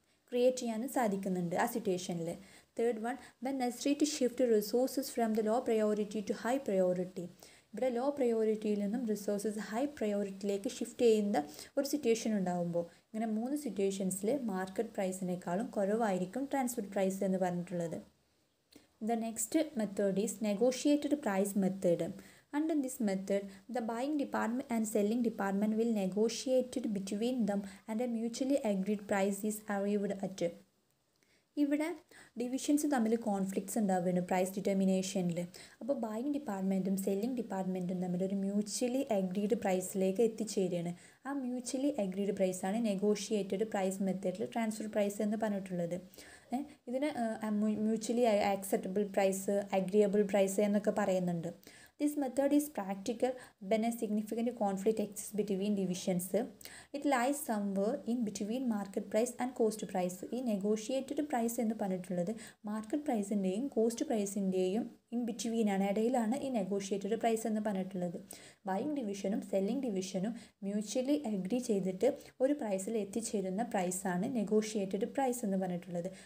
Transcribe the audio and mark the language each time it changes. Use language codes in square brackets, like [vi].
[ml] Create ചെയ്യാനും സാധിക്കുന്നുണ്ട് ആ സിറ്റുവേഷനിൽ. [en] Third one, when necessary to shift resources from the low priority to high priority. [ml] ഇവിടെ ലോ പ്രയോറിറ്റിയിൽ നിന്നും റിസോഴ്സസ് ഹൈ പ്രയോറിറ്റിയിലേക്ക് ഷിഫ്റ്റ് ചെയ്യുന്ന ഒരു സിറ്റുവേഷൻ ഉണ്ടാകുമ്പോൾ, ഇങ്ങനെ 3 സിറ്റുവേഷൻസിൽ മാർക്കറ്റ് പ്രൈസിനേക്കാളും കുറവായിരിക്കും ട്രാൻസ്ഫർ പ്രൈസ് എന്ന് പറഞ്ഞിട്ടുള്ളത്. [en] The next method is negotiated price method. Under this method, the buying department and selling department will negotiate between them and a mutually agreed price is arrived at. [ml] ഇവിടെ divisions തമ്മിൽ conflicts ഉണ്ടാവുകയാണ് price ഡിറ്റർമിനേഷനിൽ. അപ്പോൾ buying ഡിപ്പാർട്ട്മെൻറ്റും selling ഡിപ്പാർട്ട്മെൻറ്റും തമ്മിൽ ഒരു mutually agreed പ്രൈസിലേക്ക് എത്തിച്ചേരുകയാണ്. ആ mutually agreed പ്രൈസാണ് negotiated price മെത്തേഡിൽ transfer price എന്ന് പറഞ്ഞിട്ടുള്ളത്. ഇതിന് mutually acceptable price, agreeable price എന്നൊക്കെ പറയുന്നുണ്ട്. [en] This method is practical when a significant conflict exists between divisions. It lies somewhere in between market price and cost price. [ml] ഈ negotiated price എന്ന് പറഞ്ഞിട്ടുള്ളത് market പ്രൈസിൻ്റെയും cost പ്രൈസിൻ്റെയും in ബിറ്റ്വീനാണ്, ഇടയിലാണ് ഈ negotiated price എന്ന് പറഞ്ഞിട്ടുള്ളത്. Buying ഡിവിഷനും selling ഡിവിഷനും mutually agri ചെയ്തിട്ട് ഒരു പ്രൈസിൽ എത്തിച്ചേരുന്ന പ്രൈസാണ് നെഗോഷിയേറ്റഡ് പ്രൈസ് എന്ന് പറഞ്ഞിട്ടുള്ളത്.